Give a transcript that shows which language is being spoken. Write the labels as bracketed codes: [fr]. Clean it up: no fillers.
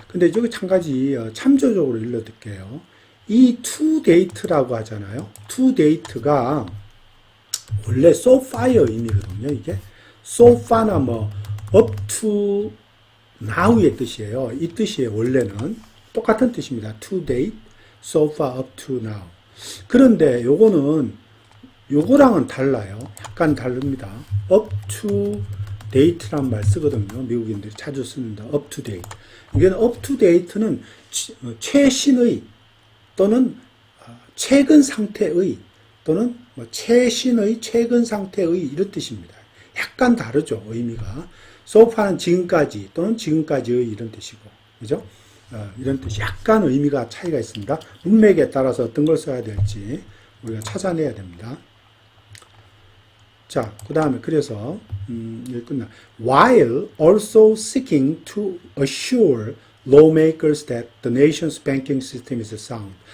[ko] 근데 여기 한 가지 참조적으로 일러드릴게요. 이 [en] to date [ko] 라고 하잖아요. to date가 원래 [en] so far [ko] 의 의미거든요. 이게 [en] so far [ko] 나 [en] up to now [ko] 의 뜻이에요. 이 뜻이에요. 원래는 똑같은 뜻입니다. [en] to date, so far, up to now. [ko] 그런데 요거랑은 달라요. 약간 다릅니다. [en] up to date [ko] 란 말 쓰거든요. 미국인들이 자주 씁니다. [en] up to date. [ko] 이게 [en] up to date [ko] 는 최신의 또는 최근 상태의 또는 최신의 최근 상태의 이런 뜻입니다. 약간 다르죠. 의미가. [en] so far [ko] 는 지금까지 또는 지금까지의 이런 뜻이고, 그죠? 이런 뜻이 약간 의미가 차이가 있습니다. 문맥에 따라서 어떤 걸 써야 될지 우리가 찾아내야 됩니다. 자, 그 다음에 그래서 여기 끝나. [en] While also seeking to assure lawmakers that the nation's banking system is sound.